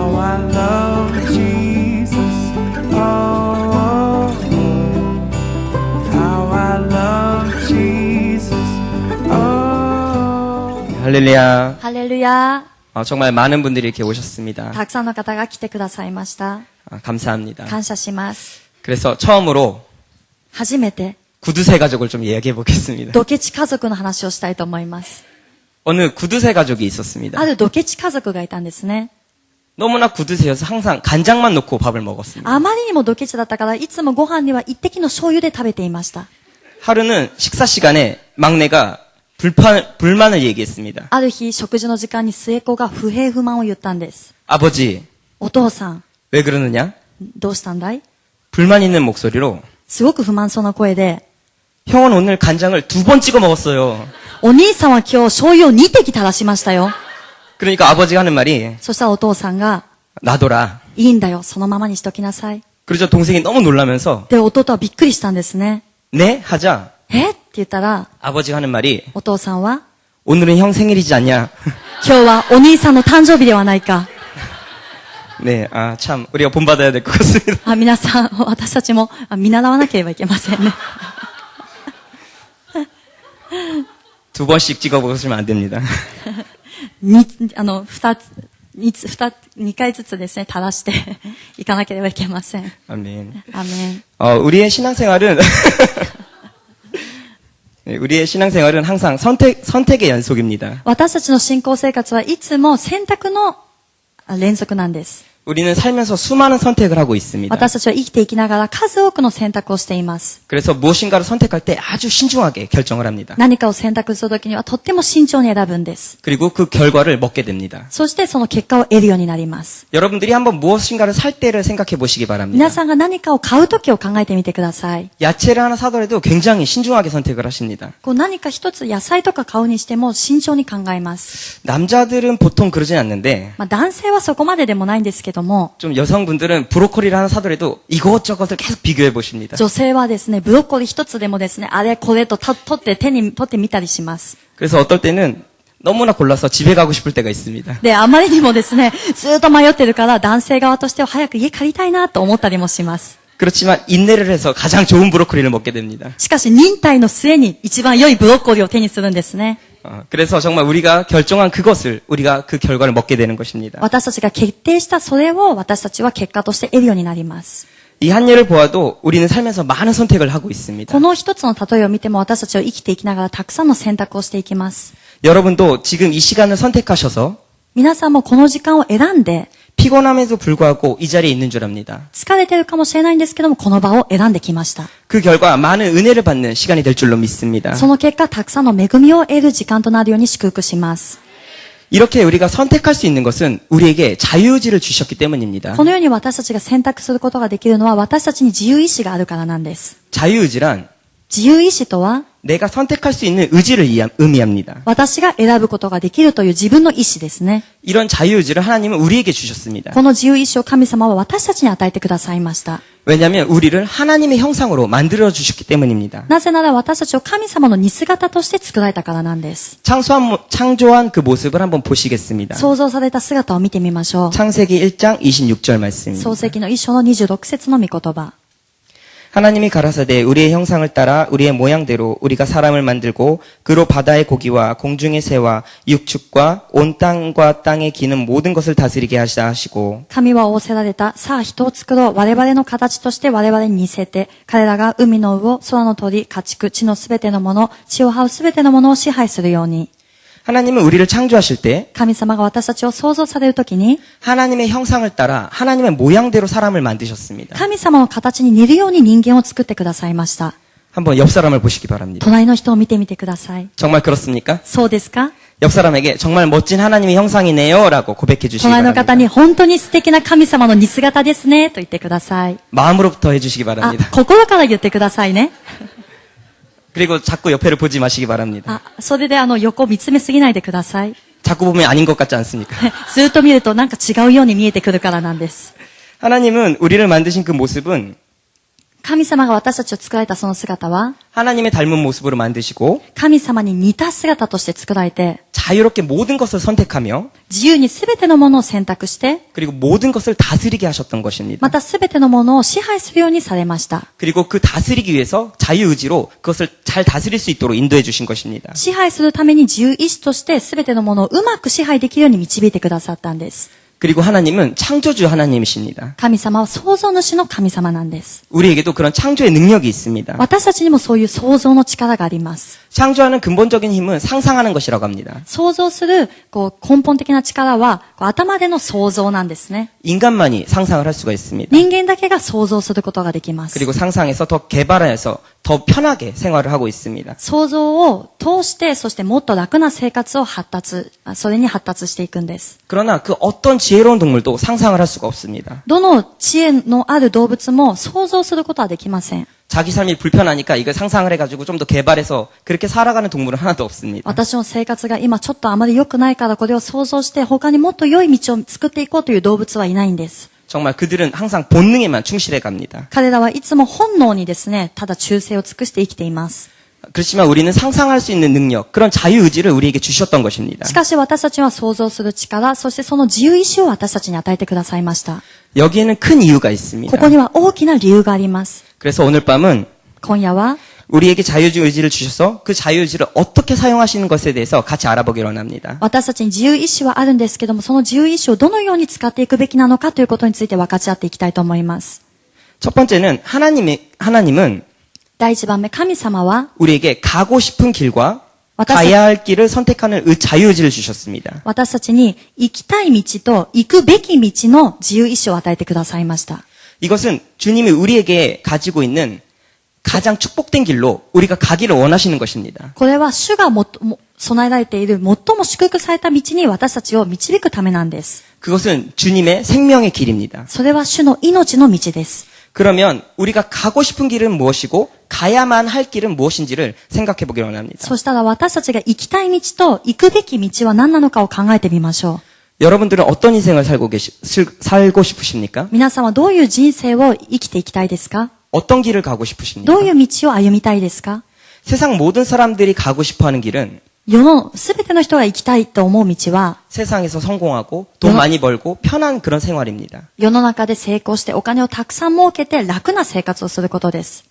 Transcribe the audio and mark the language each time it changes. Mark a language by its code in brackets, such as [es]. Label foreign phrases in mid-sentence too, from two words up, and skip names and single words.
[en] I love Jesus. Oh, how I love Jesus. Oh. [ko] 할렐루야. [ja] ハレルヤ。 [ko] 정말 많은 분들이 이렇게 오셨습니다. [ja] たくさんの方が来てくださいました。 [ko] 감사합니다. [ja] 感謝します。 [ko] 그래서 처음으로 [ja] 初めて、 [ko] 구두쇠 가족을 좀 이야기해 보겠습니다. [ja] ドケチ家族の話をしたいと思います。 [ko] 어느 구두쇠 가족이 있었습니다. [ja] あるドケチ家族がいたんですね。 [ko] 너무나 구두쇠여서 항상 간장만 넣고 밥을 먹었습니다. [ja] あまりにもドケチだったから、いつもご飯には一滴の醤油で食べていました。 [ko] 하루는 식사 시간에 막내가 불만을 얘기했습니다. [ja] ある日、食事の時間に末っ子が不平不満を言ったんです。 [ko] 아버지, [ja] お父さん、 [ko] 왜 그러느냐? [ja] どうしたんだい？ [ko] 불만 있는 목소리로 [ja] すごく不満そうな声で、 [ko] 형은 오늘 간장을 2번 찍어 먹었어요. [ja] お兄さんは今日醤油を2滴垂らしましたよ。 [ko] 그러니까 아버지가 하는 말이 [ja] そしたらお父さんが、 [ko] 놔둬라. [ja] いいんだよ、そのままにしときなさい。 [ko] 그러자 동생이 너무 놀라면서 [ja] で、弟はびっくりしたんですね。 [ko] 네? 하자 [ja] えって言ったら、 [ko] 아버지가 하는 말이 [ja] お父さんは、 [ko] 오늘은 형 생일이지 않냐? [ja] 今日はお兄さんの誕生日ではないか。 [ko] 네, 참 우리가 본받아야 될 것 같습니다. [ja] 皆さん、私たちも見習わなければいけませんね。 [ko] 2번씩 찍어 먹으시면 안 됩니다. [ja] 2 回ずつですね、垂らしていかなければいけません。 [ko] 아멘. [ja] アメン。 [ko] 우리의 신앙생활은 네, 우리의 신앙생활은 항상 선택의 연속입니다. [ja] 私たちの信仰生活はいつも選択の連続なんです。 [ko] 우리는 살면서 수많은 선택을 하고 있습니다. [ja] 私たちは生きていきながら数多くの選択をしています。 [ko] 그래서 무엇인가를 선택할 때 아주 신중하게 결정을 합니다. [ja] 何かを選択するときにはとっても慎重に選ぶんです。 [ko] 그리고 그 결과를 먹게 됩니다. [ja] そしてその結果を得るようになります。 [ko] 여러분들이 한번 무엇인가를 살 때를 생각해 보시기 바랍니다. [ja] 皆さんが何かを買うときを考えてみてください。 [ko] 야채를 하나 사더라도 굉장히 신중하게 선택을 하십니다. [ja] 何か一つ野菜とか買うにしても慎重に考えます。 [ko] 남자들은 보통 그러진 않는데 [ja] 男性はそこまででもないんですけども、 [ko] 좀 여성분들은 브로콜리를 하나 사더라도 이것저것을 계속 비교해 보십니다. [ja] 女性はですね、ブロッコリー一つでもですね、あれこれと取ってみたりします。 [ko] 그래서 어떨 때는 너무나 골라서 집에 가고 싶을 때가 있습니다. [ja] で、あまりにもですね、ずっと迷ってるから男性側としては早く家借りたいなと思ったりもします。 [ko] 그렇지만 인내를 해서 가장 좋은 브로콜리를 먹게 됩니다. [ja] しかし忍耐の末に一番良いブロッコリーを手にするんですね。 [ko] 그래서 정말 우리가 결정한 그것을 우리가 그 결과를 먹게 되는 것입니다. [ja] 私たちが決定したそれを私たちは結果として得るようになります。 [ko] 이 한 예를 보아도 우리는 살면서 많은 선택을 하고 있습니다. [ja] この一つの例えを見ても私たちは生きていきながらたくさんの選択をしていきます。 [ko] 여러분도 지금 이 시간을 선택하셔서 [ja] 皆さんもこの時間を選んで [ko] 피곤함에도 불구하고 이 자리에 있는 줄 압니다. [ja] 疲れてるかもしれないんですけどもこの場を選んできました。 [ko] 그 결과 많은 은혜를 받는 시간이 될 줄로 믿습니다. [ja] その結果たくさんの恵みを得る時間となるように祝福します。 [ko] 이렇게 우리가 선택할 수 있는 것은 우리에게 자유의지를 주셨기 때문입니다. [ja] このように私たちが選択することができるのは私たちに自由意志があるからなんです。 [ko] 자유의지란 [ja] 自由意志とは [ko] 내가 선택할 수 있는 의지를 의미합니다. [ja] 私が選ぶことができるという自分の意志ですね。 [ko] 이런 자유의지를 하나님은 우리에게 주셨습니다. [ja] この自由意志を神様は私たちに与えてくださいました。 [ko] 왜냐하면 우리를 하나님의 형상으로 만들어 주셨기 때문입니다. [ja] なぜなら私たちを神様の似姿として作られたからなんです。 [ko] 창조한 그 모습을 한번 보시겠습니다. [ja] 創造された姿を見てみましょう。 [ko] 창세기 1장 26절 말씀입니다. [ja] 創世記の一章の26節の御言葉。 [ko] 하나님이 가라사대 우리의 형상을 따라 우리의 모양대로 우리가 사람을 만들고 그로 바다의 고기와 공중의 새와 육축과 온 땅과 땅에 기는 모든 것을 다스리게 하시다 하시고 [ja] 神は仰せられた。さあ人を作ろう。我々の形として我々に似せて、彼らが海の魚、空の鳥、家畜、地のすべてのもの、地を這うすべてのものを支配するように。 [ko] 하나님은 우리를 창조하실 때 [ja] 神様が私たちを創造されるときに、 [ko] 하나님의 형상을 따라 하나님의 모양대로 사람을 만드셨습니다. [ja] 神様の形に似るように人間を作ってくださいました。 [ko] 한번 옆 사람을 보시기 바랍니다. [ja] 隣の人を見てみてください。 [ko] 정말 그렇습니까? [ja] そうですか？ [ko] 옆 사람에게 정말 멋진 하나님의 형상이네요라고 고백해 주시기 [ja] 隣の [ko] 바랍니다. [ja] 方に本当に素敵な神様の似姿ですねと言ってください。 [ko] 마음으로부터 해주시기 あ、 바랍니다. [ja] 心から言ってくださいね。 [ko] 그리고 자꾸 옆에를 보지 마시기 바랍니다. [ja] あ、それで横見つめすぎないでください。 [ko] 자꾸 보면 아닌 것 같지 않습니까? [ja] ずっと見るとなんか違うように見えてくるからなんです。 [ko] 하나님은 우리를 만드신 그 모습은 [ja] 神様が私たちを作られたその姿は、 [ko] 하나님의 닮은 모습으로 만드시고 [ja] 神様に似た姿として作られて、 [ko] 자유롭게 모든 것을 선택하며 [ja] 自由にすべてのものを選択して、 [ko] 그리고 모든 것을 다스리게 하셨던 것입니다. [ja] またすべてのものを支配するようにされました。 [ko] 그리고 그 다스리기 위해서 자유의지로 그것을 잘 다스릴 수 있도록 인도해 주신 것입니다. [ja] 支配するために自由意志としてすべてのものをうまく支配できるように導いてくださったんです。 [ko] 그리고 하나님은 창조주 하나님이십니다. [ja] 神様は創造主の神様なんです。 [ko] 우리에게도 그런 창조의 능력이 있습니다. [ja] 私たちにもそういう創造の力があります。 [ko] 창조하는 근본적인 힘은 상상하는 것이라고 합니다. [ja] 創造する根本的な力は頭での想像なんですね。 [ko] 인간만이 상상을 할 수가 있습니다. [ja] 人間だけが想像することができます。 [ko] 그리고 상상해서 더 개발해서 더 편하게 생활을 하고 있습니다. [ja] 想像を通して、そしてもっと楽な生活をそれに発達していくんです。 [ko] 그러나 그 어떤 지혜로운 동물도 상상을 할 수가 없습니다. [ja] どの知恵のある動物も想像することはできません。 [ko] 자기 삶이 불편하니까 이걸 상상을 해가지고 좀 더 개발해서 그렇게 살아가는 동물은 하나도 없습니다. [ja] 私の生活が今ちょっとあまり良くないからこれを想像して他にもっと良い道を作っていこうという動物はいないんです。 [ko] 정말 그들은 항상 본능에만 충실해 갑니다. [ja] 彼らはいつも本能にですね、ただ忠誠を尽くして生きています。 [ko] 그렇지만 우리는 상상할 수 있는 능력, 그런 자유의지를 우리에게 주셨던 것입니다. [ja] しかし私たちは想像する力、そしてその自由意志を私たちに与えてくださいました。 [ko] 여기에는 큰 이유가 있습니다. [ja] ここには大きな理由があります。 [ko] 그래서 오늘 밤은 [ja] 今夜は [ko] 우리에게 자유의지를 주셔서 그 자유의지를 어떻게 사용하시는 것에 대해서 같이 알아보기로 합니다. [ja] 私たちに自由意志はあるんですけども、その自由意志をどのように使っていくべきなのかということについて分かち合っていきたいと思います。 [ko] 첫 번째는 하나님은 [ja] 第一番目、神様は [ko] 우리에게 가고 싶은 길과 왔다 가야 할 길을 선택하는 자유의지를 주셨습니다. [ja] 私たちに行きたい道と行くべき道の自由意志を与えてくださいました。 [ko] 이것은 주님이 우리에게 가지고 있는 가장 축복된 길로 우리가 가기를 원하시는 것입니다. [ja] これは主が備えられている最も祝福された道に私たちを導くためなんです。 [ko] 그것은 주님의 생명의 길입니다. [ja] それは主の命の道です。 [ko] 그러면 우리가 가고 싶은 길은 무엇이고 가야만 할 길은 무엇인지를 생각해 보기를 원합니다. [ja] そしたら私たちが行きたい道と行くべき道は何なのかを考えてみましょう。 [ko] 여러분들은 어떤 인생을 살고 싶으십니까? [ja] 皆さんはどういう人生を生きていきたいですか？ [ko] 어떤 길을 가고 싶으십니까? [ja] どういう道を歩みたいですか？ [ko] 세상 모든 사람들이 가고 싶어하는 길은 [ja] 世のすべての人が行きたいと思う道は [ko] 세상에서 성공하고 돈 많이 벌고 편한 그런 생활입니다. [ja] 世の中で成功してお金をたくさん儲けて楽な生活をすることです。